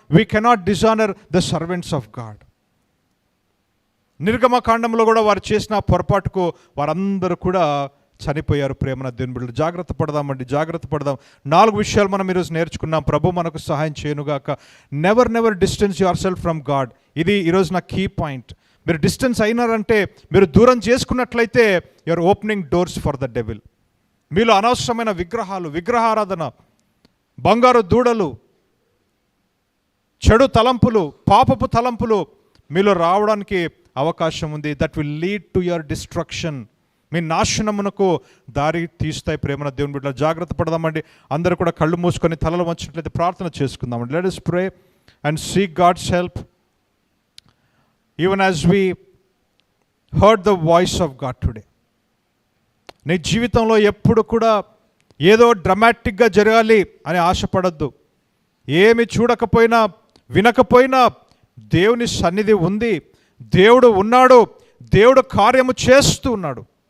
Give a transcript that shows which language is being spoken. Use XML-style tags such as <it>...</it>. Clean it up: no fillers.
<en>We cannot dishonor the servants of God.</en> <te>నిర్గమకాండంలో కూడా వారు చేసిన పొరపాటుకు వారందరూ కూడా చనిపోయారు. ప్రేమన దేవుని బిడ్డలు, జాగ్రత్త పడదామండి, జాగ్రత్త పడదాం. 4 విషయాలు మనం ఈరోజు నేర్చుకున్నాం. ప్రభు మనకు సహాయం చేయనుగాక.</te> <en>Never distance yourself from God.</en> <te>ఇది ఈరోజు నా కీ పాయింట్. మీరు డిస్టెన్స్ అయినారంటే, మీరు దూరం చేసుకున్నట్లయితే,</te> <en>Your opening doors for the devil.</en> <te>మీలో అనవసరమైన విగ్రహాలు, విగ్రహారాధన, బంగారు దూడలు, చెడు తలంపులు, పాపపు తలంపులు మీలో రావడానికి అవకాశం ఉంది.</te> <en>That will lead to your destruction.</en> <te>మీ నాశనమునకు దారి తీస్తాయి. ప్రేమన దేవుని బిడ్డలు, జాగ్రత్త పడదామండి. అందరూ కూడా కళ్ళు మూసుకొని తలలు వంచినట్లయితే ప్రార్థన చేసుకుందామండి.</te> <en>Let us pray and seek God's help. Even as we heard the voice of God today.</en> <te>నీ జీవితంలో ఎప్పుడు కూడా ఏదో డ్రమాటిక్గా జరగాలి అని ఆశపడద్దు. ఏమి చూడకపోయినా, వినకపోయినా దేవుని సన్నిధి ఉంది, దేవుడు ఉన్నాడు, దేవుడు కార్యము చేస్తూ ఉన్నాడు.</te>